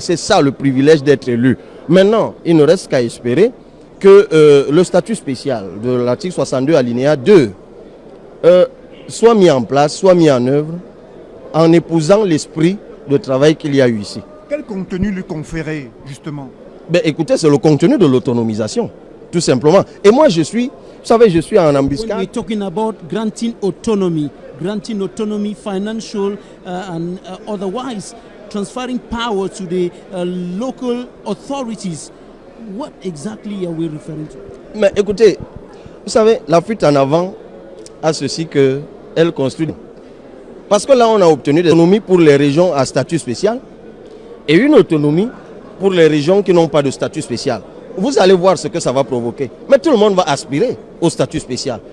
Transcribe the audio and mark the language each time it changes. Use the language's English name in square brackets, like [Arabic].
[French] C'est ça le privilège d'être élu. Maintenant, il ne reste qu'à espérer que le statut spécial de l'article 62 alinéa 2 soit mis en place, soit mis en œuvre en épousant l'esprit de travail qu'il y a eu ici. Quel contenu lui conférer, justement? Ben, écoutez, c'est le contenu de l'autonomisation, tout simplement. Et moi, je suis en embuscade. [English] We're talking about granting autonomy, financial and otherwise, transferring power to the local authorities. What exactly are we referring to? [French] Mais écoutez, vous savez, la fuite en avant a ceci qu'elle construit. Parce que là, on a obtenu des autonomies pour les régions à statut spécial et une autonomie pour les régions qui n'ont pas de statut spécial. Vous allez voir ce que ça va provoquer. Mais tout le monde va aspirer au statut spécial.